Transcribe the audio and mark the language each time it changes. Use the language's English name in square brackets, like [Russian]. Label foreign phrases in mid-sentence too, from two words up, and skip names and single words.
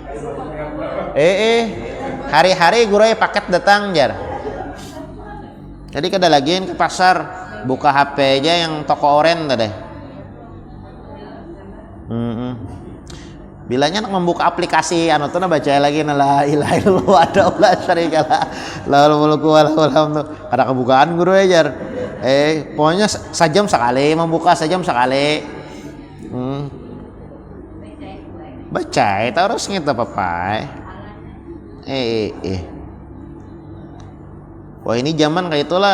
[Banjar] Hari-hari guru paket datang jar. Jadi kada lagiin ke pasar, buka HP aja yang toko oren tadi. Bilanya nak membuka aplikasi anu tuh baca lagi [Arabic] لا إله إلا الله وحده لا شريك له له الملك وله الحمد. [Banjar] Ada kebukaan guru ajar. Pokoknya sajam sekali membuka, sajam sekali. Baca itu harus gitu papai. Wah ini zaman kayak itulah.